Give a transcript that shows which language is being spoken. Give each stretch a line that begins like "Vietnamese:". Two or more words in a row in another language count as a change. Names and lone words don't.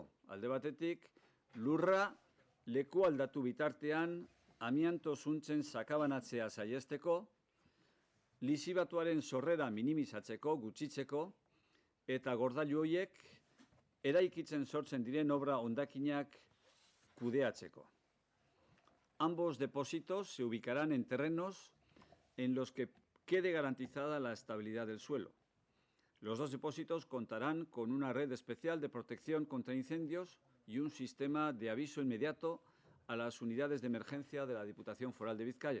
Basque: Alde batetik, lurra leku aldatu bitartean amianto zuntzen sakabanatzea saihesteko, lizibatuaren sorrera minimizatzeko, gutxitzeko, eta gordailu horiek eraikitzen sortzen diren obra hondakinak kudeatzeko.
Spanish: Ambos depósitos se ubicarán en terrenos en los que quede garantizada la estabilidad del suelo. Los 2 depósitos contarán con una red especial de protección contra incendios y un sistema de aviso inmediato a las unidades de emergencia de la Diputación Foral de Vizcaya.